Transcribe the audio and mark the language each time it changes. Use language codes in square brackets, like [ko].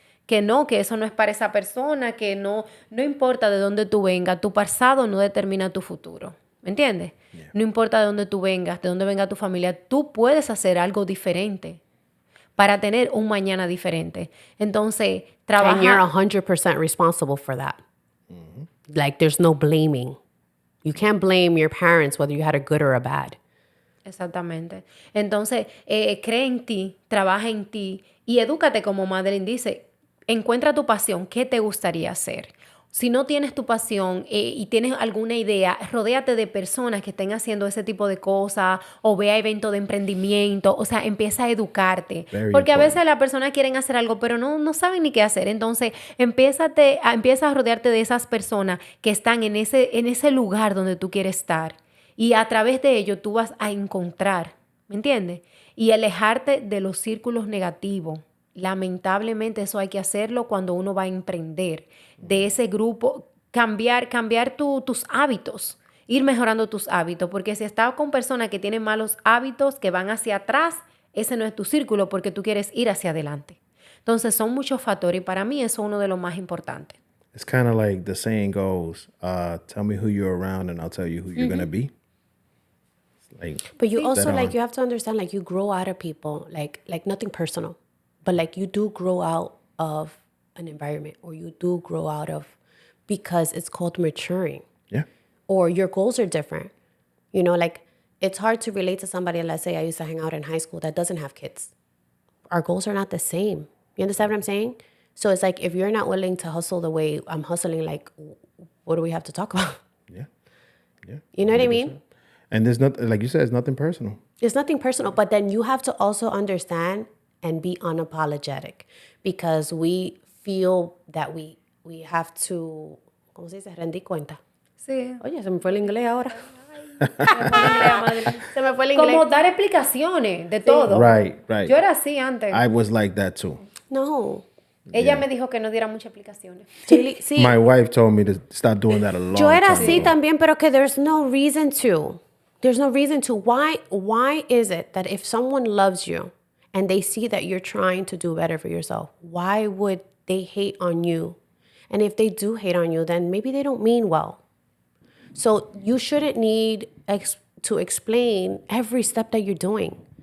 [es] Que no, que eso no es para esa persona, que no importa de dónde tú vengas, tu pasado no determina tu futuro. ¿Me entiendes? Yeah. No importa de dónde tú vengas, de dónde venga tu familia, tú puedes hacer algo diferente para tener un mañana diferente. Entonces, trabaja... [en] And you're 100% responsible for that. Mm-hmm. Like, there's no blaming. You can't blame your parents whether you had a good or a bad. [es] Exactamente. Entonces, cree en ti, trabaja en ti y edúcate, como Madelyn dice. Encuentra tu pasión. ¿Qué te gustaría hacer? Si no tienes tu pasión y tienes alguna idea, rodéate de personas que estén haciendo ese tipo de cosas o ve a eventos de emprendimiento. O sea, empieza a educarte. Porque a veces las personas quieren hacer algo, pero no saben ni qué hacer. Entonces, empieza a rodearte de esas personas que están en ese lugar donde tú quieres estar. Y a través de ello tú vas a encontrar, ¿me entiendes? Y alejarte de los círculos negativos. Lamentablemente eso hay que hacerlo cuando uno va a emprender. De ese grupo, cambiar tus hábitos, ir mejorando tus hábitos, porque si estás con personas que tienen malos hábitos, que van hacia atrás, ese no es tu círculo porque tú quieres ir hacia adelante. Entonces son muchos factores y para mí eso es uno de los más importantes. [en] It's kind of like the saying goes, tell me who you're around and I'll tell you who you're going to be. But you also, like, you have to understand, like, you grow out of people, like nothing personal. But, like, you do grow out of an environment, or you do grow out of, because it's called maturing. Yeah. Or your goals are different. You know, like, it's hard to relate to somebody, let's say I used to hang out in high school, that doesn't have kids. Our goals are not the same. You understand what I'm saying? So it's like, if you're not willing to hustle the way I'm hustling, like, what do we have to talk about? Yeah. Yeah. You know 100%. What I mean? And there's not, like you said, it's nothing personal. It's nothing personal, but then you have to also understand and be unapologetic, because we feel that we have to, ¿cómo se dice? [es] Rendir cuenta. Sí. Oye, se me fue el inglés ahora. Se me fue el inglés. Como dar explicaciones de todo. [en] Right. [es] Yo era así antes. [en] I was like that too. [es] No. Ella me dijo que no diera muchas explicaciones. Cheily, sí, [en] My wife told me to stop doing that a long [es] yo era [en] time [es] así [en] ago. también, pero que there's no reason to. There's no reason to. Why is it that if someone loves you and they see that you're trying to do better for yourself, why would they hate on you? And if they do hate on you, then maybe they don't mean well. So you shouldn't need to explain every step that you're doing.